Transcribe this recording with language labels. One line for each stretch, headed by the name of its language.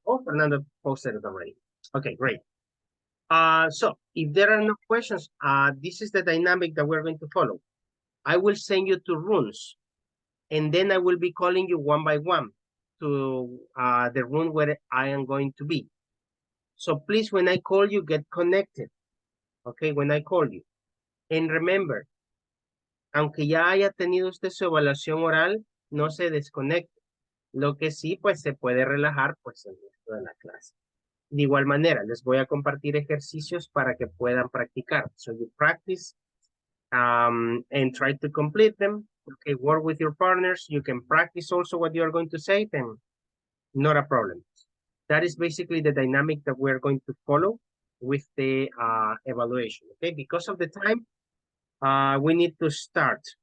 English: Oh, Fernando posted it already. Okay, great. So if there are no questions, this is the dynamic that we're going to follow. I will send you to rooms, and then I will be calling you one by one to the room where I am going to be. So please, when I call you, get connected. Okay, when I call you. And remember,
Spanish: aunque ya haya tenido usted su evaluación oral, no se desconecte. Lo que sí, pues se puede relajar, pues en el resto de la clase. De igual manera, les voy a compartir ejercicios para que puedan practicar.
English: So you practice and try to complete them. Okay, work with your partners. You can practice also what you are going to say, then not a problem. That is basically the dynamic that we're going to follow with the evaluation. Okay, because of the time, we need to start.